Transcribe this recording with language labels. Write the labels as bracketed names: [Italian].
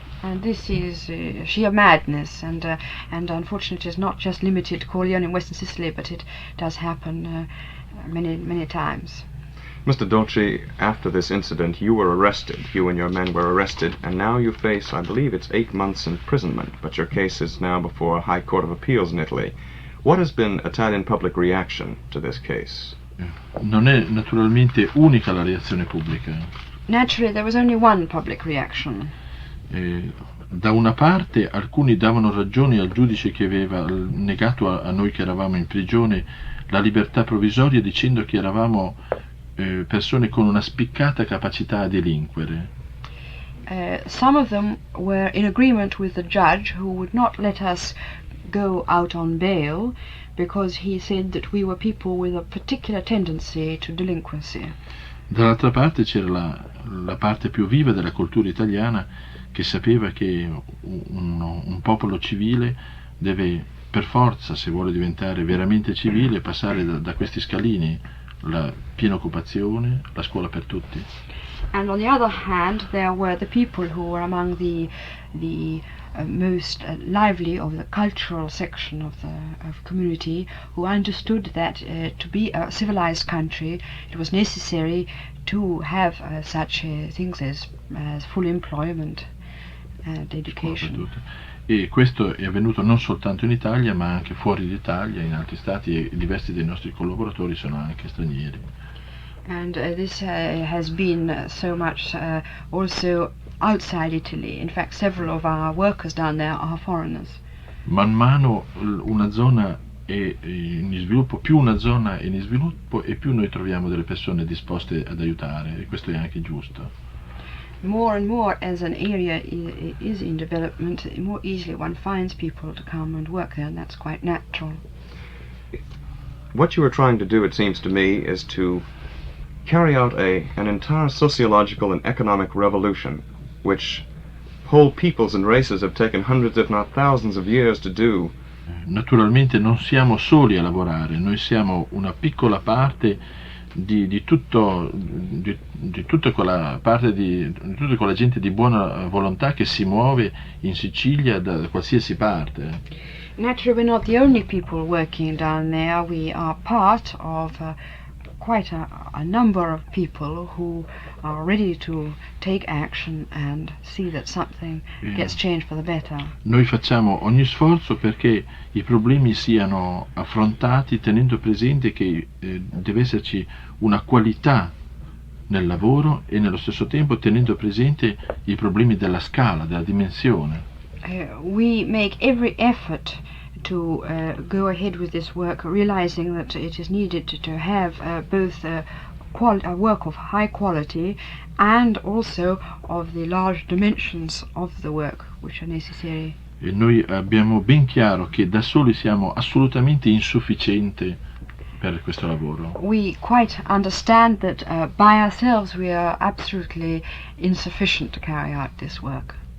[English] And this is sheer madness, and unfortunately it's not just limited to Corleone in Western Sicily, but it does happen many times. Mr. Dolci, after this incident, you were arrested. You and your men were arrested, and now you face, I believe it's 8 months imprisonment, but your case is now before a High Court of Appeals in Italy. What has been Italian public reaction to this case? [Italian] Non è naturalmente unica la reazione pubblica. [English] Naturally, there was only one public reaction. [Italian] Da una parte alcuni davano ragione al giudice che aveva negato a noi che eravamo in prigione la libertà provvisoria, dicendo che eravamo persone con una spiccata capacità a delinquere. [English] Some of them were in agreement with the judge, who would not let us go out on bail because he said that we were people with a particular tendency to delinquency. [Italian] Dall'altra parte c'era la parte più viva della cultura italiana, che sapeva che un popolo civile deve per forza, se vuole diventare veramente civile, passare da questi scalini: la piena occupazione, la scuola per tutti. [English] And on the other hand, there were the people who were among the most lively of the cultural section of community, who understood that to be a civilized country it was necessary to have such things as full employment and education. [Italian] E questo è avvenuto non soltanto in Italia, ma anche fuori d'Italia, in altri stati, e diversi dei nostri collaboratori sono anche stranieri. [English] And this has been so much also outside Italy. In fact, several of our workers down there are foreigners. [Italian] Man mano una zona è in sviluppo, più una zona è in sviluppo e più noi troviamo delle persone disposte ad aiutare, e questo è anche giusto. [English] More and more as an area is in development, more easily one finds people to come and work there, and that's quite natural. What you are trying to do, it seems to me, is to carry out an entire sociological and economic revolution, which whole peoples and races have taken hundreds if not thousands of years to do. [Italian] Naturalmente non siamo soli a lavorare, noi siamo una piccola parte di tutta quella parte di tutta quella gente di buona volontà che si muove in Sicilia da qualsiasi parte. [English] Naturally, we're not the only people working down there. We are part of quite a number of people who are ready to take action and see that something gets changed for the better. [Italian] Noi facciamo ogni sforzo perché i problemi siano affrontati tenendo presente che deve esserci una qualità nel lavoro e nello stesso tempo tenendo presente i problemi della scala, della dimensione. [English] We make every effort to go ahead with this work, realizing that it is needed to have both a work of high quality and also of the large dimensions of the work which are necessary. [Italian] E noi abbiamo ben chiaro che da soli siamo assolutamente insufficienti per questo lavoro. [English] We quite understand that by ourselves we are absolutely insufficient to carry out this work.